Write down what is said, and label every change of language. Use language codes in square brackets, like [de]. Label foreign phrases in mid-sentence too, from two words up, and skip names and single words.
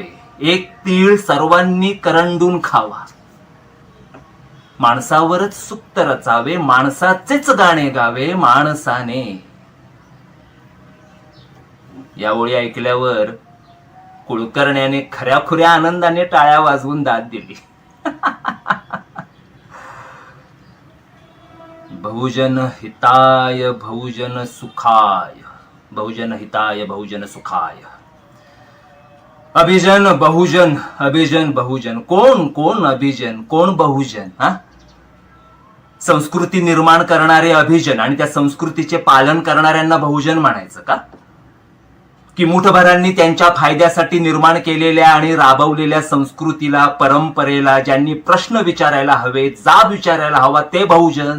[mr] एक तीळ सर्वांनी करंडून खावा. माणसावरच सुक्त रचावे, माणसाचेच गाणे गावे माणसाने. या ओळी ऐकल्यावर कुलकर्ण्याने खऱ्याखुऱ्या आनंदाने टाळ्या वाजवून दाद दिली. [pi] बहुजन हिताय बहुजन सुखाय, बहुजन हिताय बहुजन सुखाय. [mr] अभिजन बहुजन, अभिजन बहुजन. कोण अभिजन, कोण बहुजन? संस्कृती निर्माण करणारे अभिजन आणि त्या संस्कृतीचे पालन करणाऱ्यांना बहुजन म्हणायचं का? की मुठभरांनी त्यांच्या फायद्यासाठी निर्माण केलेल्या आणि राबवलेल्या संस्कृतीला, परंपरेला ज्यांनी प्रश्न विचारायला हवे, जाब विचारायला हवा ते बहुजन?